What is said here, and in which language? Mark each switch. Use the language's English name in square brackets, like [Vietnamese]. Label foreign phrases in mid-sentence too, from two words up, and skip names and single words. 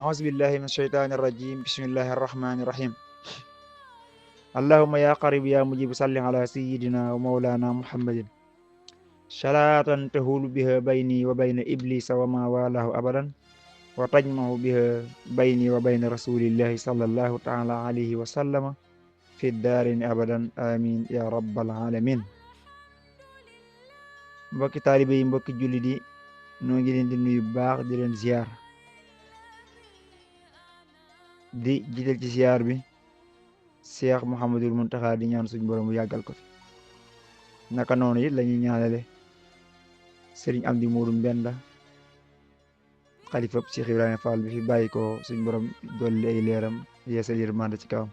[Arabic] أعوذ بالله من الشيطان الرجيم بسم الله الرحمن الرحيم اللهم يا قريب يا مجيب صل على سيدنا ومولانا محمد صلاة تهول بها بيني وبين إبليس وما والاه أبدا وتجمع بها بيني وبين رسول الله صلى الله تعالى عليه وسلم في الدارين أبدا آمين يا رب العالمين. [Wolof] mbokki taalibe yi mbokki jullit yi noo ngi leen di nuyu baax di leen ziar di jiital ci ziar bi Cheikh Mouhamadul Muntaxa di ñaan suñu borom bu yàggal ko fi naka noonu it la ñuy ñaanale Serigne Amdi Modou Mbenda xalifab Cheikh Ibrahima Fall bi fi bàyyi ko suñu borom dolli ay leeram yeesal yërmande ci kawam.